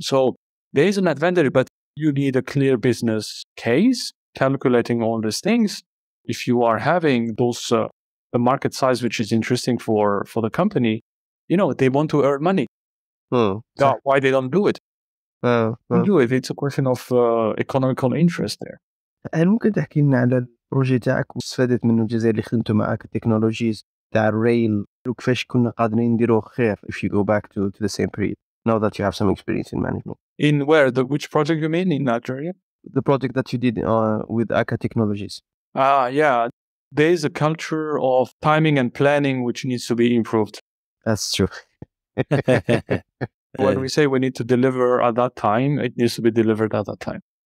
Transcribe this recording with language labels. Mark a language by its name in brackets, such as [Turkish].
[English] So there is an advantage, but you need a clear business case, calculating all these things. If you are having those a market size which is interesting for the company, you know, they want to earn money. Why they don't do it? Do it. It's a question of economical interest there. [Arabic] هل ممكن تحكي لنا على البروجي تاعك واستفادت منه الجزائر اللي خدمتوا مع Akka Technologies تاع الريل وكيفاش كنا قادرين نديروه خير [English] if you go back to the same period now that you have some experience in management? In where? Which project you mean? In Algeria? The project that you did with Akka Technologies. Yeah. There is a culture of timing and planning which needs to be improved. That's true. When we say we need to deliver at that time, it needs to be delivered at that time.